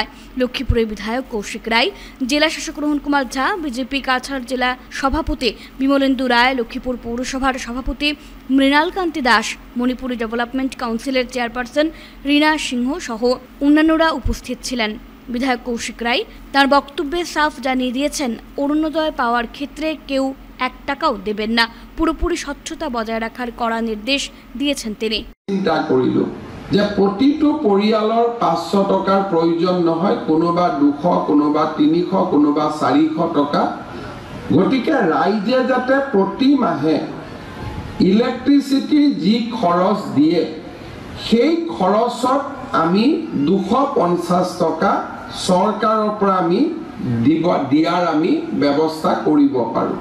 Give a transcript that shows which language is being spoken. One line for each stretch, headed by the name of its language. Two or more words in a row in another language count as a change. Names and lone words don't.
Bangla: লক্ষ্মীপুরের বিধায়ক কৌশিক রায়, জেলা শাসক রোহন কুমার ঝা, বিজেপি কাছাড় জেলা সভাপতি বিমলেন্দু রায়, লক্ষ্মীপুর পৌরসভার সভাপতি মৃণাল কান্তি দাস, মণিপুরি ডেভেলপমেন্ট কাউন্সিলের চেয়ারপারসন রীনা সিংহ সহ অন্যান্যরা উপস্থিত ছিলেন। বিধায়ক কৌশিক রায় তার বক্তব্যে সাফ জানিয়ে দিয়েছেন, অরুণোদয় পাওয়ার ক্ষেত্রে কেউ 1 টাকাও দেবেন না। পুরোপুরি স্বচ্ছতা বজায় রাখার কড়া নির্দেশ দিয়েছেন তিনি।
Assamese: চিন্তা কৰিলো যে প্ৰতিটো পৰিয়ালৰ 500 টকাৰ প্ৰয়োজন নহয়, কোনোবা 200, কোনোবা 300, কোনোবা 400 টকা। গতিকে ৰাইজে যাতে প্ৰতি মাহে ইলেক্ট্ৰিচিটিৰ যি খৰচ দিয়ে সেই খৰচত আমি 250 টকা চৰকাৰৰ পৰা আমি দিয়াৰ আমি ব্যৱস্থা কৰিব পাৰোঁ।